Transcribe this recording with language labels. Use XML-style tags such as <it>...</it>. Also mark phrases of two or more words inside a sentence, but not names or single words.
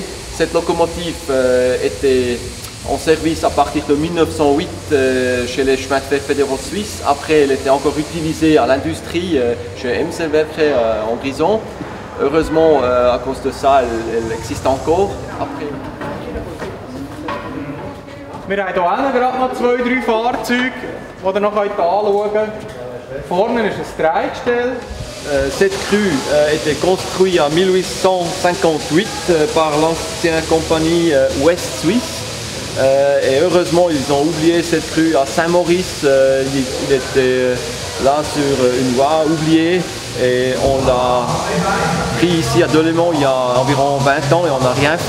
<fr>Cette locomotive était en service à partir de 1908 chez les chemins de fer fédéraux suisses. Après, elle était encore utilisée à l'industrie chez Emselwerke en Grison. Heureusement, à cause de ça, elle existe encore. Après...</fr> <de>Wir haben hier gerade noch 2, 3 Fahrzeuge, die ihr noch anschauen könnt. Vorne ist ein Drehgestell.</de> <fr>Cette crue était construite en 1858 par l'ancienne compagnie Ouest Suisse. Et heureusement, ils ont oublié cette crue à Saint-Maurice. Il était là sur une voie oubliée, et on l'a pris ici à Delémont il y a environ 20 ans et on n'a rien fait.</fr>